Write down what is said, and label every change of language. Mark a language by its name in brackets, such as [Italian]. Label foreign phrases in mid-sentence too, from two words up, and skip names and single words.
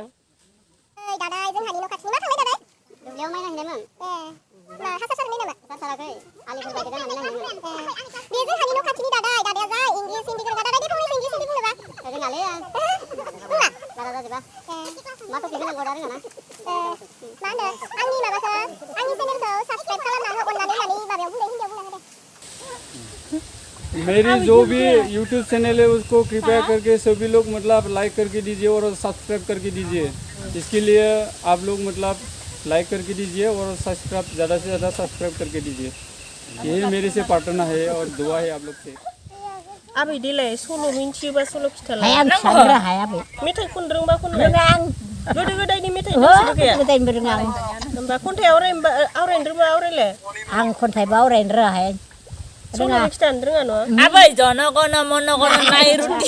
[Bodo] ओइ दादाय जोंहानि न' खाथिनि मा थांनाय दादाय दुब्लियाव माइ नायहैनायमोन मा हासार सारनाय नामा हासार साराखै आलिफोर बायदि जानानै नायहैनायमोन बे जोंहानि न' खाथिनि दादाया जा इंलिस हिन्दी गोरों दादाय दे फंनैसो इंलिस हिन्दी बुंनोबा रोङालै बुंना बारा जाजोबा मा टपिक होनांगौ दा रोङा ना मा होनो आंनि माबाखौ आंनि चेनेलखौ साबस्क्राइब खालामना हो अननानै होननानै माबायाव बुंदों हिन्दीयाव बुंना होदो [Hindi] मेरी जो भी YouTube चैनल है उसको कृपया करके सभी लोग मतलब लाइक करके दीजिए और सब्सक्राइब करके दीजिए इसके लिए आप लोग मतलब लाइक करके दीजिए और सब्सक्राइब ज़्यादा से ज़्यादा सब्सक्राइब करके दीजिए यही मेरे से प्रार्थना है और दुआ है आप लोग से [Bodo] आबै देलाय सल' मिन्थियोबा सल' खिथालाय हाया फिसानो हाया बे मेथाइ खननो रोंबा खनलाय रोङा आं गोदो गोदायनि मेथाइ दोंसोबो गैया गोदायनिबो रोङा आं होमबा खन्थाइ आवरायनो रोंबा आवरायलाय आं खन्थाइबो आवरायनो रोङाहाय सल' खिथानो रोङा न' आबै जनगण मनगण नाय रुटि